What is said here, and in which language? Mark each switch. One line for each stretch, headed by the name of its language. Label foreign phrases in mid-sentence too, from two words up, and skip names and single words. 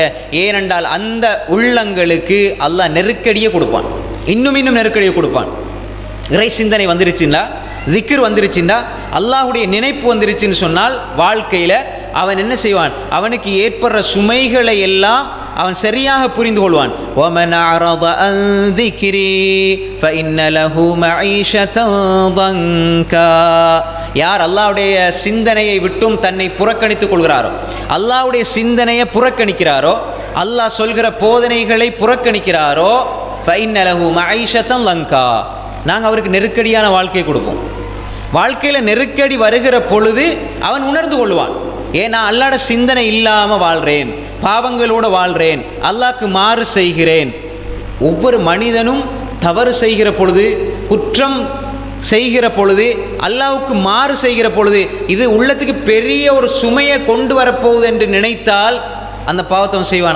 Tamil: ஏனென்றால் அந்த உள்ளங்களுக்கு அல்லாஹ் நெருக்கடியை கொடுப்பான், இன்னும் நெருக்கடியை கொடுப்பான். இறை சிந்தனை வந்துருச்சுன்னா, திக்ர் வந்துருச்சுன்னா, அல்லாஹ்வுடைய நினைப்பு வந்துருச்சுன்னு சொன்னால் வாழ்க்கையில் அவன் என்ன செய்வான்? அவனுக்கு ஏற்படுற சுமைகளை எல்லாம் அவன் சரியாக புரிந்து கொள்வான்.
Arabic: وَمَنْ أَعْرَضَ عَنْ ذِكْرِي فَإِنَّ لَهُ مَعِيشَةً ضَنْكًا.
Tamil: யார் அல்லாஹ்வுடைய சிந்தனையை விட்டும் தன்னை புறக்கணித்துக் கொள்கிறாரோ, அல்லாஹ்வுடைய சிந்தனையை புறக்கணிக்கிறாரோ, அல்லாஹ் சொல்கிற போதனைகளை புறக்கணிக்கிறாரோ,
Arabic: فَإِنَّ لَهُ مَعِيشَةً ضَنْكًا,
Tamil: நாங்கள் அவருக்கு நெருக்கடியான வாழ்க்கையை கொடுப்போம். வாழ்க்கையில் நெருக்கடி வருகிற பொழுது அவன் உணர்ந்து கொள்வான், ஏன்னா அல்லாஹ்ட சிந்தனை இல்லாமல் வாழ்கிறேன், பாவங்களோடு வாழ்கிறேன், அல்லாஹ்க்கு மாறு செய்கிறேன். ஒவ்வொரு மனிதனும் தவறு செய்கிற பொழுது, குற்றம் செய்கிற பொழுது, அல்லாஹ்வுக்கு மாறு செய்கிற பொழுது இது உள்ளத்துக்கு பெரிய ஒரு சுமையை கொண்டு வரப்போகுது என்று நினைத்தால் அந்த பாவத்தை செய்வானா?